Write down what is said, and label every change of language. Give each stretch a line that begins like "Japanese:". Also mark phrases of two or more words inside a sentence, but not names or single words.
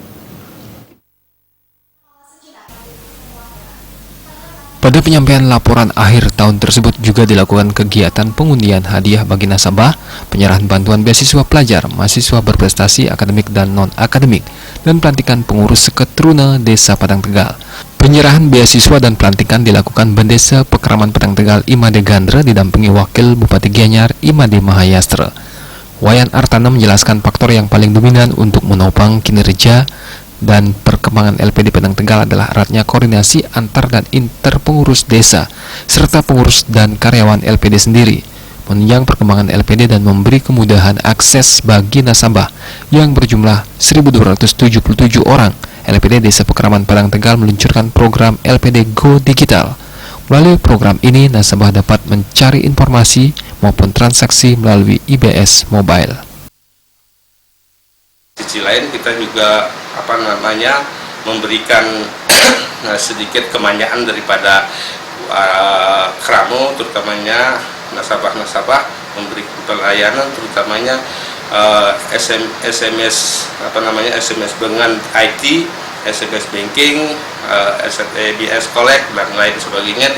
Indonesian: Pada penyampaian laporan akhir tahun tersebut juga dilakukan kegiatan pengundian hadiah bagi nasabah, penyerahan bantuan beasiswa pelajar, mahasiswa berprestasi akademik dan non-akademik, dan pelantikan pengurus Seketruna Desa Padang Tegal. Penyerahan beasiswa dan pelantikan dilakukan Bendesa Pekraman Padang Tegal Imade Gandra didampingi Wakil Bupati Gianyar Imade Mahayastra. Wayan Artana menjelaskan faktor yang paling dominan untuk menopang kinerja dan perkembangan LPD Padang Tegal adalah eratnya koordinasi antar dan inter pengurus desa, serta pengurus dan karyawan LPD sendiri, menunjang perkembangan LPD dan memberi kemudahan akses bagi nasabah yang berjumlah 1.277 orang. LPD Desa Pekraman Padang Tegal meluncurkan program LPD Go Digital. Melalui program ini, nasabah dapat mencari informasi maupun transaksi melalui IBS Mobile. Sisi lain kita juga memberikan sedikit kemanjaan daripada Kramo, terutamanya nasabah-nasabah, memberi pelayanan terutamanya SMS dengan IT,
English: SMS banking,
Indonesian: ABS Collect dan lain sebagainya.